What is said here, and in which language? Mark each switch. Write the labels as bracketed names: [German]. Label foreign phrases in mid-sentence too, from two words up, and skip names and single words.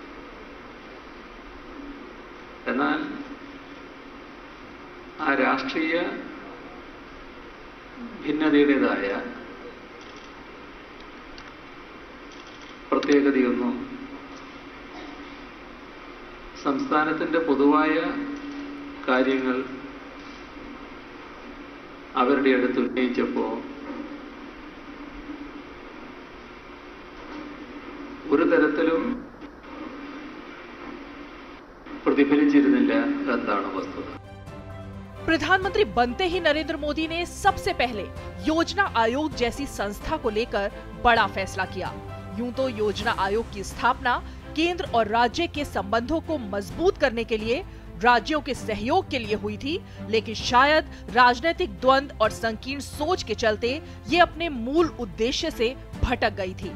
[Malayalam] എന്നാൽ ആ രാഷ്ട്രീയ ഭിന്നതയുടേതായ പ്രത്യേകതയൊന്നും സംസ്ഥാനത്തിന്റെ പൊതുവായ കാര്യങ്ങൾ അവരുടെ അടുത്ത് ഉന്നയിച്ചപ്പോൾ ഒരു തരത്തിലും പ്രതിഫലിച്ചിരുന്നില്ല എന്നാണ് വസ്തുത. [Hindi] प्रधानमंत्री बनते ही नरेंद्र मोदी ने सबसे पहले योजना आयोग जैसी संस्था को लेकर बड़ा फैसला किया। यूं तो योजना आयोग की स्थापना केंद्र और राज्य के संबंधों को मजबूत करने के लिए, राज्यों के सहयोग के लिए हुई थी, लेकिन शायद राजनीतिक द्वंद्व और संकीर्ण सोच के चलते ये अपने मूल उद्देश्य से भटक गई थी।